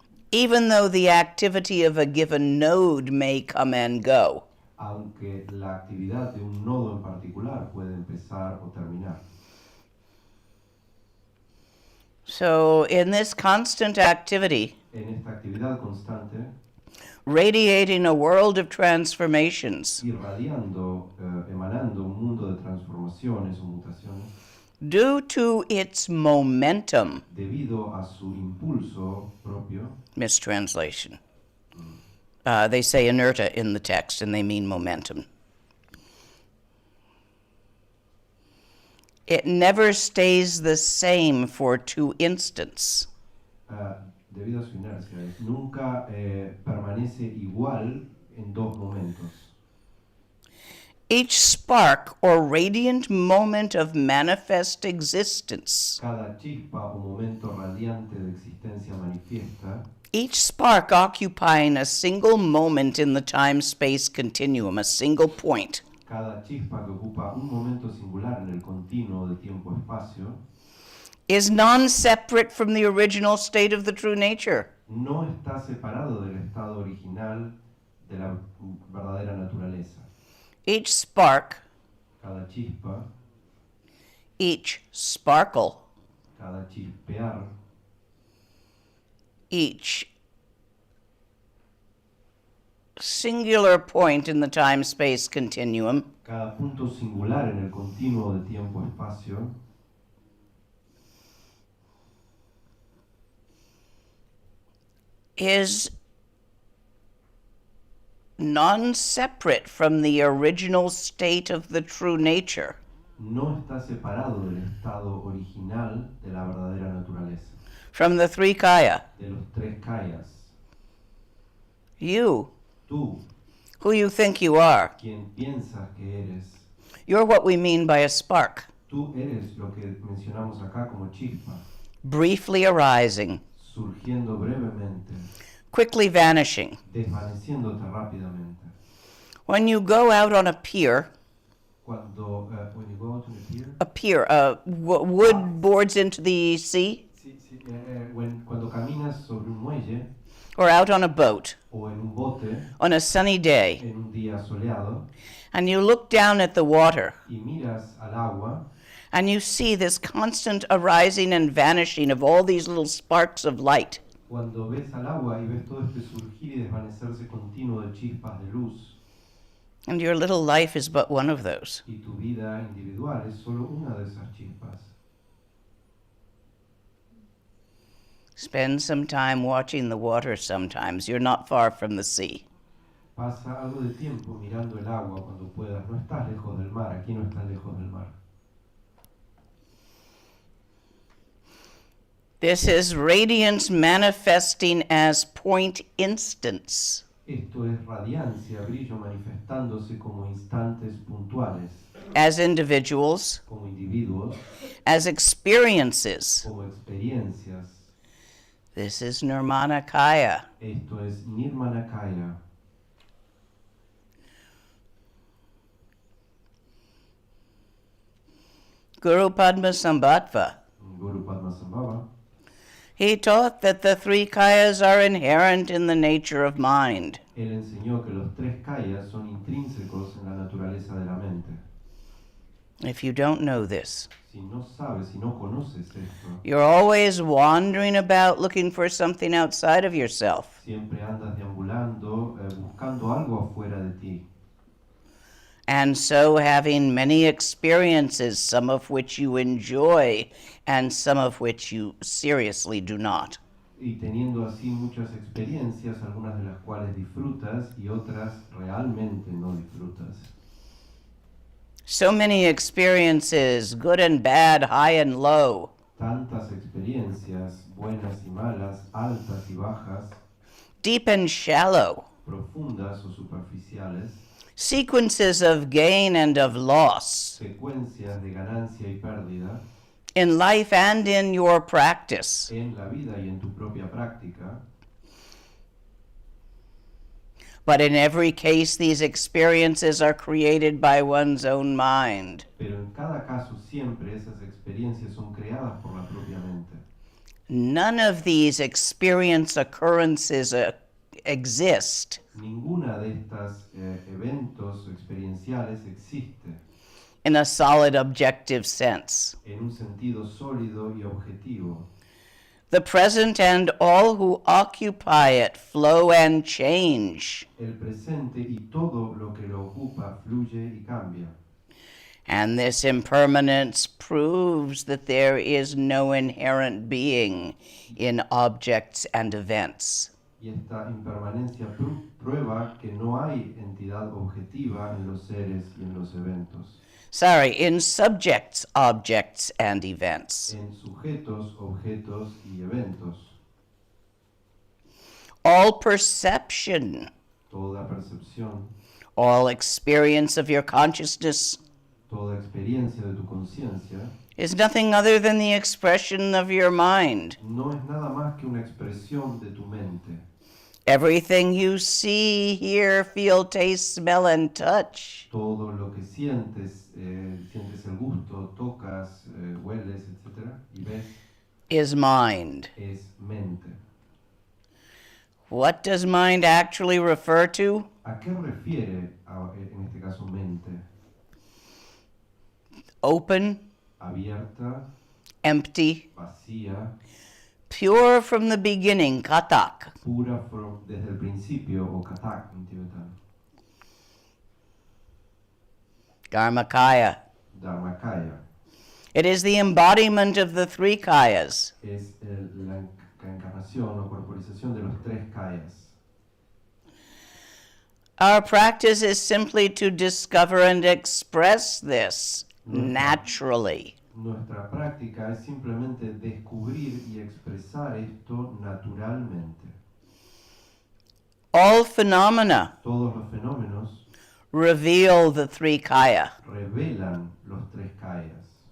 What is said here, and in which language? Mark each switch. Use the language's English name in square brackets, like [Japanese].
[English] even though the activity of a given node may come and go. [Spanish] aunque la actividad de un nodo en particular puede empezar o terminar. [English] So in this constant activity, [Spanish] En esta actividad constante, [English] radiating a world of transformations, [Spanish] irradiando, emanando un mundo de transformaciones o mutaciones, [English] due to its momentum, [Spanish] debido a su impulso propio, [English] mistranslation. They say inertia in the text, and they mean momentum. It never stays the same for 2 instants. [Spanish] debido a su inercia, nunca permanece igual en 2 momentos. [English] Each spark or radiant moment of manifest existence, [Spanish] Cada chispa o momento radiante de existencia manifiesta, [English] each spark occupying a single moment in the time-space continuum, a single point, [Spanish] cada chispa que ocupa un momento singular en el continuo de tiempo-espacio, [English] is non-separate from the original state of the true nature. [Spanish] no está separado del estado original de la verdadera naturaleza. [English] Each spark, [Spanish] Cada chispa, [English] each sparkle, [Spanish] cada chispear, [English] each singular point in the time-space continuum [Spanish] cada punto singular en el continuo de tiempo-espacio, [English] is non-separate from the original state of the true nature. [Spanish] no está separado del estado original de la verdadera naturaleza, [English] From the three kaya. [Spanish] de los tres kayas. [English] You, [Spanish] Tú, [English] who you think you are, [Spanish] quien piensas que eres, [English] you're what we mean by a spark, [Spanish] tú eres lo que mencionamos acá como chispa, [English] briefly arising, [Spanish] surgiendo brevemente, [English] quickly vanishing. [Spanish] desvaneciéndote rápidamente. [English] When you go out on a pier, [Spanish] Cuando, [English] when you go out to the pier, wood boards into the sea, [Spanish] sí, sí, cuando caminas sobre un muelle [English] or out on a boat [Spanish] o en un bote [English] on a sunny day, [Spanish] en un día soleado [English] and you look down at the water, [Spanish] y miras al agua [English] and you see this constant arising and vanishing of all these little sparks of light. [Spanish] cuando ves al agua y ves todo este surgir y desvanecerse continuo de chispas de luz, [English] And your little life is but one of those. [Spanish] y tu vida individual es solo una de esas chispas. [English] Spend some time watching the water sometimes. You're not far from the sea. [Spanish] Pasa algo de tiempo mirando el agua cuando puedas. No estás lejos del mar, aquí no estás lejos del mar. [English] This is radiance manifesting as point instants. [Spanish] Esto es radiancia, brillo manifestándose como instantes puntuales, [English] As individuals, [Spanish] como individuos, [English] as experiences. [Spanish] como experiencias. [English] This is Nirmanakaya. [Spanish] Esto es Nirmanakaya. [English] Guru Padmasambhava, [Spanish] Guru Padmasambhava, [English] he taught that the three kayas are inherent in the nature of mind. [Spanish] él enseñó que los tres kayas son intrínsecos en la naturaleza de la mente. [English] If you don't know this, [Spanish] Si no sabes, si no conoces esto, [English] you're always wandering about looking for something outside of yourself. [Spanish] siempre andas deambulando, buscando algo afuera de ti. [English] And so having many experiences, some of which you enjoy and some of which you seriously do not. [Spanish] Y teniendo así muchas experiencias, algunas de las cuales disfrutas y otras realmente no disfrutas. [English] So many experiences, good and bad, high and low. [Spanish] Tantas experiencias, buenas y malas, altas y bajas, [English] Deep and shallow. [Spanish] profundas o superficiales, [English] Sequences of gain and of loss. [Spanish] secuencias de ganancia y pérdida, [English] In life and in your practice. [Spanish] en la vida y en tu propia práctica. [English] But in every case, these experiences are created by one's own mind. [Spanish] Pero en cada caso siempre esas experiencias son creadas por la propia mente. [English] None of these experience occurrences exist [Spanish] Ninguna de estas eventos experienciales existe [English] in a solid objective sense. [Spanish] en un sentido sólido y objetivo. [English] The present and all who occupy it flow and change. [Spanish] El presente y todo lo que lo ocupa fluye y cambia. [English] And this impermanence proves that there is no inherent being in objects and events. [Spanish] Y esta impermanencia prueba que no hay entidad objetiva en los seres y en los eventos. [English] In subjects, objects, and events. [Spanish] En sujetos, objetos y eventos. [English] All perception, [Spanish] Toda percepción, [English] All experience of your consciousness [Spanish] Toda experiencia de tu conciencia [English] is nothing other than the expression of your mind. [Spanish] no es nada más que una expresión de tu mente. [English] Everything you see, hear, feel, taste, smell, and touch [Spanish] Todo lo que sientes, sientes el gusto, tocas, hueles, etc. y ves, [English] is mind. [Spanish] es mente. [English] What does mind actually refer to? [Spanish] ¿A qué refiere, en este caso, mente? [English] Open, [Spanish] Abierta, [English] empty, [Spanish] vacía, [English] pure from the beginning, katak. [Spanish] pura desde el principio, o katak en tibetano. [English] Dharmakaya. [Spanish] Dharmakaya [English] It is the embodiment of the three kayas. [Spanish] es la encarnación o corporización de los tres kayas. [English] Our practice is simply to discover and express this naturally. [Spanish] Nuestra práctica es simplemente descubrir y expresar esto naturalmente. [English] All phenomena [Spanish] Todos los fenómenos [English] reveal the three kaya. [Spanish] revelan los tres kayas.